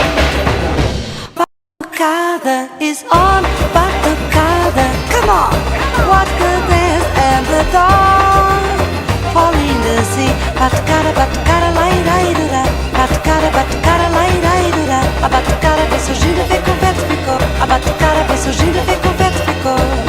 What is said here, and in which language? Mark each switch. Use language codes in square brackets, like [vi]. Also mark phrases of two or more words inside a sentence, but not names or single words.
[en] Batucada is on, batucada, come on. Watch the dance and the dawn fall in the sea. Batucada, batucada, lai, lai, do, da. Batucada, batucada, lai, lai, do, da. [pt] A batucada vem surgindo e vem com o vento ficou. A batucada vem surgindo e vem com o vento ficou.